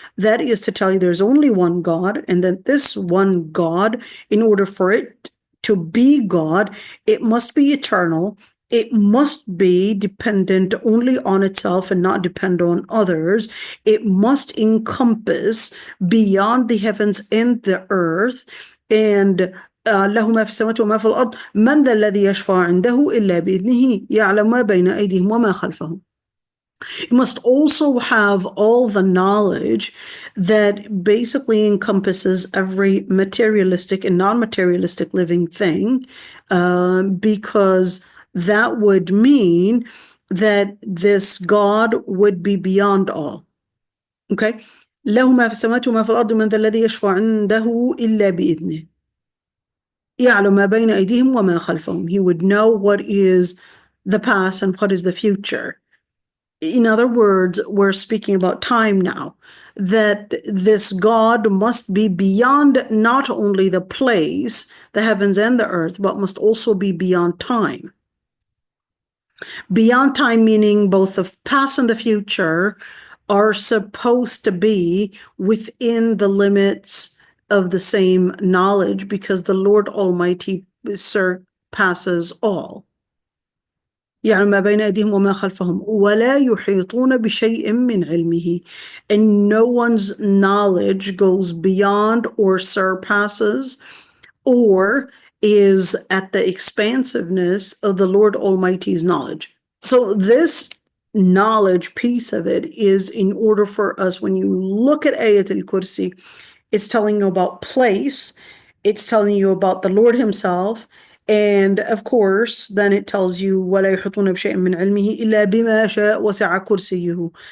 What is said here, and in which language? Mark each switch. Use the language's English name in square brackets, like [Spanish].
[English] That is to tell you there's only one God, and that this one God, in order for it to be God, it must be eternal. It must be dependent only on itself and not depend on others. It must encompass beyond the heavens and the earth. And [Arabic] له ما في السماوات وما في الأرض من ذا الذي يشفع عنده إلا بإذنه يعلم ما بين أيديهم وما خلفهم. [English] It must also have all the knowledge that basically encompasses every materialistic and non-materialistic living thing, because that would mean that this God would be beyond all. Okay? [Arabic] له ما في السماوات وما في الأرض من ذا الذي يشفع عنده إلا بإذنه يعلم ما بين أيديهم وما خلفهم. [English] He would know what is the past and what is the future. In other words, we're speaking about time now, that this God must be beyond not only the place, the heavens and the earth, but must also be beyond time. Beyond time meaning both the past and the future are supposed to be within the limits of the same knowledge, because the Lord Almighty surpasses all. [Arabic] يعلم ما بين أيديهم وما خلفهم ولا يحيطون بشيء من علمه. [English] And no one's knowledge goes beyond or surpasses or is at the expansiveness of the Lord Almighty's knowledge. So this knowledge piece of it is in order for us, when you look at Ayat al-Kursi, it's telling you about place, it's telling you about the Lord himself, and of course, then it tells you [Arabic] وَلَا يُحِيطُونَ بِشَيْءٍ مِّنْ عِلْمِهِ إِلَّا بِمَا شَاءَ وَسِعَ كُرْسِيُّهُ.